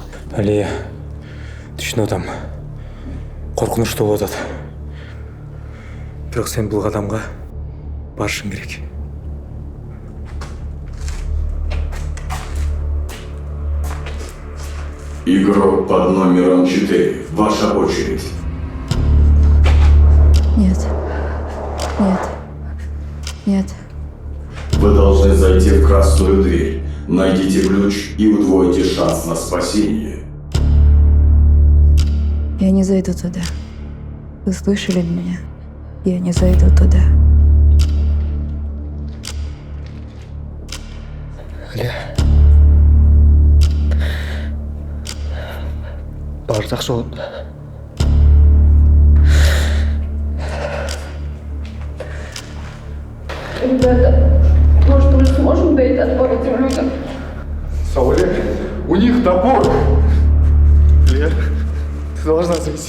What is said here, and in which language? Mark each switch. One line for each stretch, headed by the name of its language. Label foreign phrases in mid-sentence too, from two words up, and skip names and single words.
Kyrgyz: Алия, түшүнүп атам. Коркунучтуу болуп атат. Бирок сен бул кадамга барышың керек.
Russian: Игрок под номером 4. Ваша очередь. Нет. Нет. Нет. Вы должны зайти в красную дверь. Найдите ключ и удвойте шанс на спасение. Я не зайду туда. Вы слышали меня? Я не зайду туда.
Kyrgyz: Алия. Баары жакшы болот.
Russian: Ребята, может, мы сможем дать отпор этим людям? Сауле, у них топор. Лер, ты должна зайти.